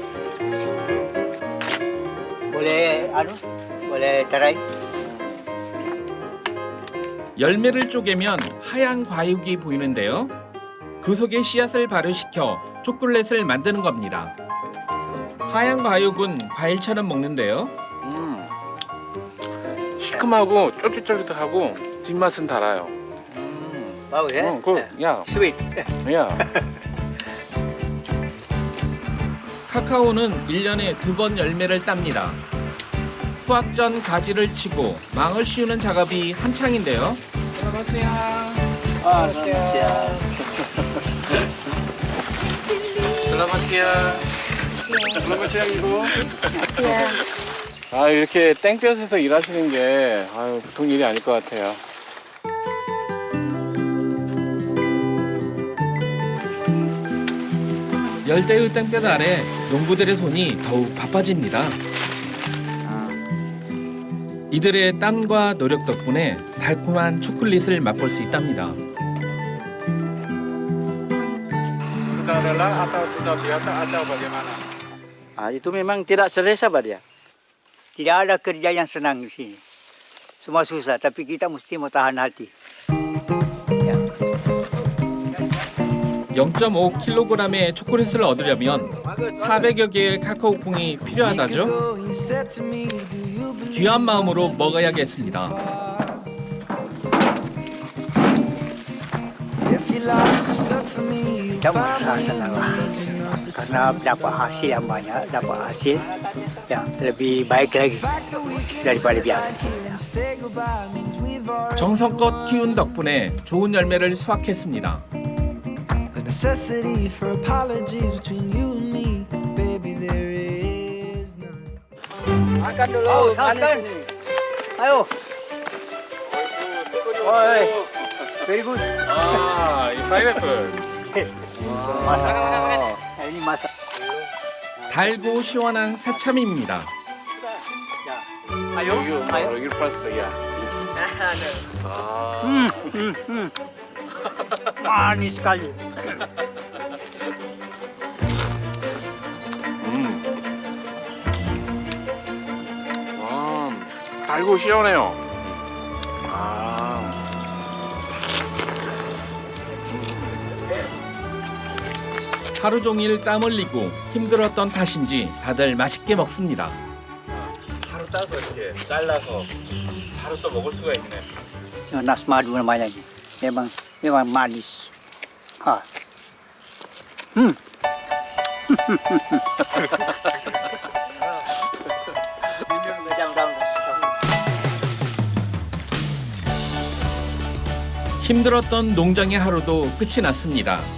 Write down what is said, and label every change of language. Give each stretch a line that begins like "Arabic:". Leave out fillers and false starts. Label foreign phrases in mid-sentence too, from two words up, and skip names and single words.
Malay: Boleh tarai.
Korean: 열매를 쪼개면 하얀 과육이 보이는데요. 그 속에 씨앗을 발효시켜 초콜릿을 만드는 겁니다. 하얀 과육은 과일처럼 먹는데요. 시큼하고 쫄깃쫄깃하고 뒷맛은 달아요.
Malay: Bagus ya.
Korean: 야,
English: Sweet.
Korean: 야. 카카오는 1년에 2번 열매를 땁니다. 수확 전 가지를 치고 망을 씌우는 작업이 한창인데요.
Malay: Selamat siang. Selamat siang. Selamat siang. Selamat siang, Ibu.
Korean: 아, 이렇게 땡볕에서 일하시는 게 보통 일이 아닐 것 같아요. 열대의 땡볕 아래 농부들의 손이 더욱 바빠집니다. 이들의 땀과 노력 덕분에 달콤한 초콜릿을 맛볼 수 있답니다.
Malay: Sudah lelah atau sudah biasa atau bagaimana? Itu memang tidak selesa Pak dia. Tidak ada kerja yang senang di sini. Semua susah, tapi kita mesti mau tahan hati. Ya.
Korean: 0.5kg의 초콜릿을 얻으려면 400여 개의 카카오 콩이 필요하다죠. 귀한 마음으로 먹어야겠습니다.
Malay: Kita merasa senang lah. Karena dapat hasil yang banyak, dapat hasil yang lebih baik lagi daripada biasa.
Korean: 정성껏 키운 덕분에 좋은 열매를 수확했습니다.
English: The necessity for apologies between you and me, baby, there is none.
Malay: Makan dulu. Oh, sauskan. Ayo. Oi.
English: Very good.
Korean: 아, 이 파인애플.
Malay: Masak. Ini masak.
Korean: 달고 시원한 새참입니다.
Malay: Ayo. Ayo.
Korean: 여기 플러스 야.
Malay: Manis sekali.
Korean: 와, 달고 시원해요. 아. 하루 종일 땀 흘리고 힘들었던 탓인지 다들 맛있게 먹습니다. 바로 따서 이렇게 잘라서 바로 또 먹을 수가 있네.
Malay: Nas madu namanya ini. Memang manis. Ha.
Korean: 힘들었던 농장의 하루도 끝이 났습니다.